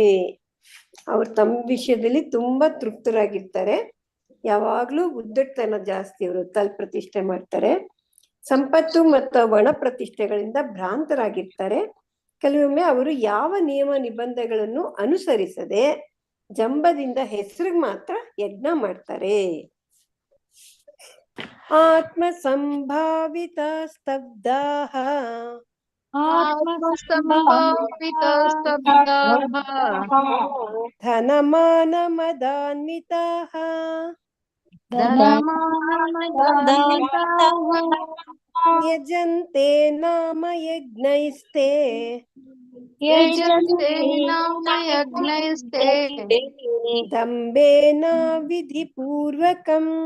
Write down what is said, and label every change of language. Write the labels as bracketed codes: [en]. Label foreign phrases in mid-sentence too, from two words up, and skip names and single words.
[kn] ಅವ್ರು ತಮ್ಮ ವಿಷಯದಲ್ಲಿ ತುಂಬಾ ತೃಪ್ತರಾಗಿರ್ತಾರೆ, ಯಾವಾಗ್ಲೂ ಉದ್ದಟತನ ಜಾಸ್ತಿ, ಅವರು ತಲ್ ಪ್ರತಿಷ್ಠೆ ಮಾಡ್ತಾರೆ, ಸಂಪತ್ತು ಮತ್ತು ಒಣ ಪ್ರತಿಷ್ಠೆಗಳಿಂದ ಭ್ರಾಂತರಾಗಿರ್ತಾರೆ. ಕೆಲವೊಮ್ಮೆ ಅವರು ಯಾವ ನಿಯಮ ನಿಬಂಧನೆಗಳನ್ನು ಅನುಸರಿಸದೆ ಜಂಬದಿಂದ ಹೆಸರಿಗೆ ಮಾತ್ರ ಯಜ್ಞ ಮಾಡ್ತಾರೆ. [sa] ಆತ್ಮ ಸಂಭಾವಿತ ಸ್ತಬ್ಧಾಃ ಧನಮಾನ ಮದಾನ್ವಿತಾಃ ಯಜಂತೆ ನಾಮ ಯಜ್ಞೈಸ್ತೆ ದಂಭೇನ ವಿಧಿಪೂರ್ವಕಂ